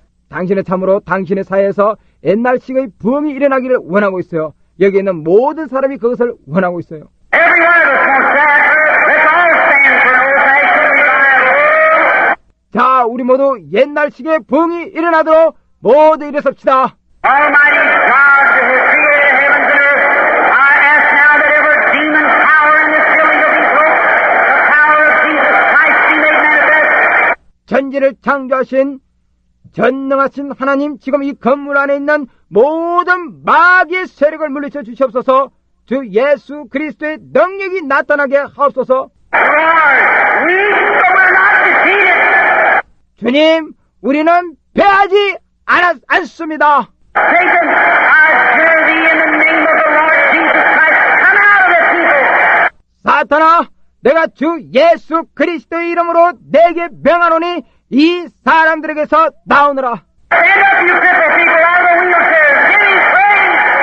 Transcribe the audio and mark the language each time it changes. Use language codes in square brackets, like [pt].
[ko] 당신은 참으로 당신의 사회에서 옛날식의 부흥이 일어나기를 원하고 있어요. 여기 있는 모든 사람이 그것을 원하고 있어요. [en] Every one of us wants that. Let's all stand for an old-fashioned revival. [ko] 자, 우리 모두 옛날식의 부흥이 일어나도록 모두 일어섭시다. [en] Almighty God, who has created the heavens and earth, I ask now that every demon power in this building will be broken. The power of Jesus Christ be made manifest. [ko] 천지를 창조하신 전능하신 하나님, 지금 이 건물 안에 있는 모든 마귀의 세력을 물리쳐 주시옵소서. 주 예수 그리스도의 능력이 나타나게 하옵소서. [en] Lord, we so we're not defeated. [ko] 주님, 우리는 패하지 않습니다. [en] Satan, I adjure thee in the name of the Lord Jesus Christ, come out of the people. [ko] 사탄아, 내가 주 예수 그리스도의 이름으로 내게 명하노니 이 사람들에게서 나오너라. [en] Stand up, you crippled people, out of the wheelchairs. Give him praise.